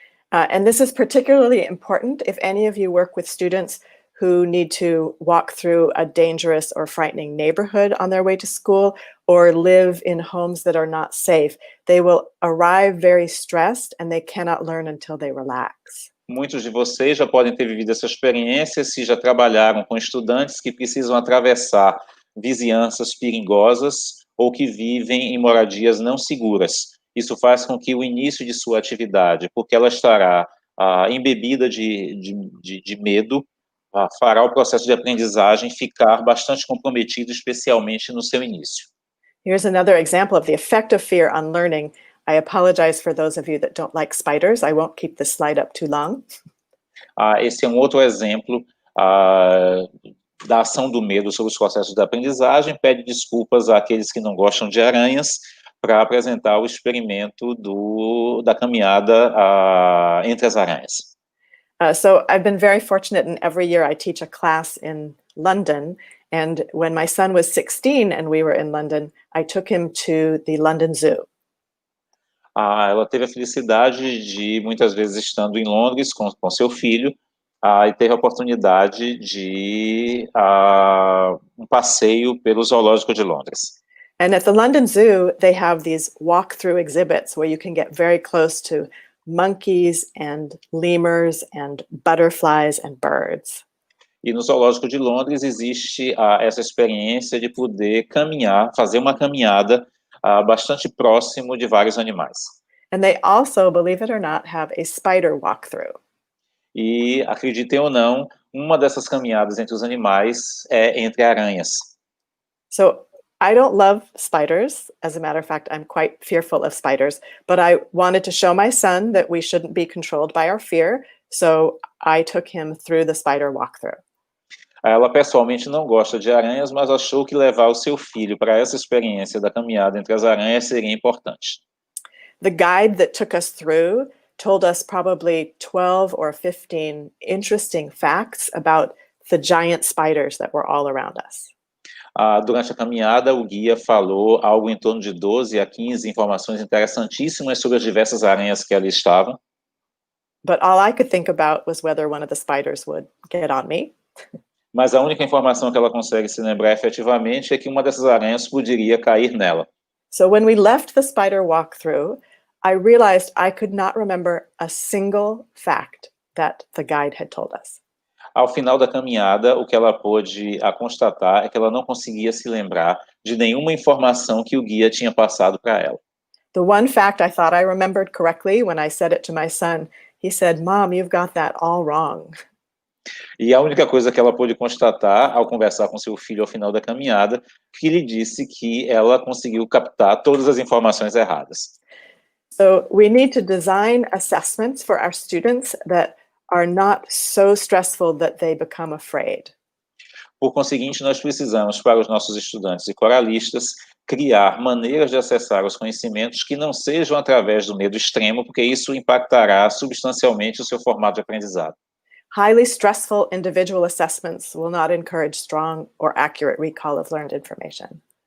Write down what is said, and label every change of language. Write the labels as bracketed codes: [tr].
[en] And this is particularly important if any of you work with students who need to walk through a dangerous or frightening neighborhood on their way to school or live in homes that are not safe. They will arrive very stressed and they cannot learn until they relax. [pt] Muitos de vocês já podem ter vivido essa experiência se já trabalharam com estudantes que precisam atravessar vizinhanças perigosas ou que vivem em moradias não seguras. Isso faz com que o início de sua atividade, porque ela estará embebida de medo, fará o processo de aprendizagem ficar bastante comprometido, especialmente no seu início. [en] Here's another example of the effect of fear on learning. I apologize for those of you that don't like spiders. I won't keep this slide up too long. [pt] Esse é um outro exemplo da ação do medo sobre os processos de aprendizagem. Pede desculpas àqueles que não gostam de aranhas para apresentar o experimento da caminhada entre as aranhas. [en] So I've been very fortunate, and every year I teach a class in London. And when my son was 16 and we were in London, I took him to the London Zoo. [pt] Ela teve a felicidade de, muitas vezes, estando em Londres com seu filho, e ter a oportunidade de um passeio pelo zoológico de Londres. [en] And at the London Zoo, they have these walk-through exhibits where you can get very close to monkeys and lemurs and butterflies and birds. [pt] E no zoológico de Londres existe essa experiência de poder caminhar, fazer uma caminhada bastante próximo de vários animais. [en] And they also, believe it or not, have a spider walkthrough. [pt] E, acreditem ou não, uma dessas caminhadas entre os animais é entre aranhas. [en] So I don't love spiders. As a matter of fact, I'm quite fearful of spiders, but I wanted to show my son that we shouldn't be controlled by our fear, so I took him through the spider walkthrough. [pt] Ela pessoalmente não gosta de aranhas, mas achou que levar o seu filho para essa experiência da caminhada entre as aranhas seria importante. [en] The guide that took us through told us probably 12 or 15 interesting facts about the giant spiders that were all around us. [pt] Durante a caminhada, o guia falou algo em torno de 12 a 15 informações interessantíssimas sobre as diversas aranhas que ali estavam. [en] But all I could think about was whether one of the spiders would get on me. [pt] Mas a única informação que ela consegue se lembrar efetivamente é que uma dessas aranhas poderia cair nela. [en] So when we left the spider walkthrough, I realized I could not remember a single fact that the guide had told us. [pt] Ao final da caminhada, o que ela pôde constatar é que ela não conseguia se lembrar de nenhuma informação que o guia tinha passado para ela. [en] The one fact I thought I remembered correctly when I said it to my son, he said, "Mom, you've got that all wrong." [pt] E a única coisa que ela pôde constatar ao conversar com seu filho ao final da caminhada, que lhe disse que ela conseguiu captar todas as informações erradas. [en] So we need to design assessments for our students that are not so stressful that they become afraid. [pt] Por conseguinte, nós precisamos, para os nossos estudantes e coralistas, criar maneiras de acessar os conhecimentos que não sejam através do medo extremo, porque isso impactará substancialmente o seu formato de aprendizado. [en] Highly stressful individual assessments will not encourage strong or accurate recall of learned information.